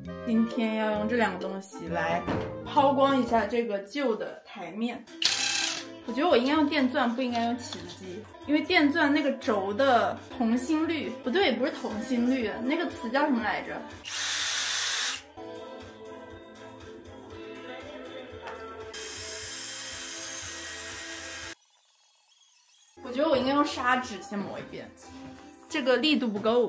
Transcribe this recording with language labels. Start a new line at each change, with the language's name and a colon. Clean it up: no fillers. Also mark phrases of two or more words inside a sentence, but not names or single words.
Chinese: 今天要用這兩個東西來拋光一下這個舊的台面。我覺得我應該用電鑽，不應該用起子機，因為電鑽那個軸的同心率不对，不是同心率，那個詞叫什麼來着？我觉得我应该用砂紙先磨一遍，這個力度不夠。